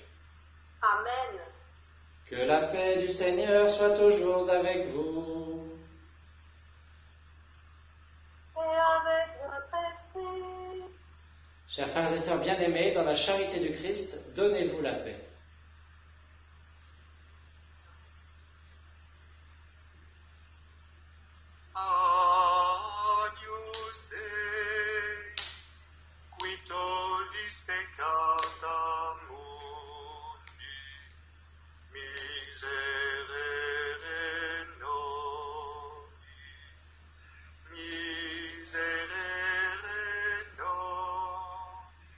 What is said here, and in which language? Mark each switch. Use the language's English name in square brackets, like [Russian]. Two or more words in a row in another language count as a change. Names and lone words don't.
[French] Amen. Que la paix du Seigneur soit toujours avec vous. Et avec votre esprit. Chers frères et sœurs bien-aimés, dans la charité du Christ, donnez-vous la paix. [Latin] Agnus Dei, qui tollis peccata mundi, miserere nobis, miserere nobis.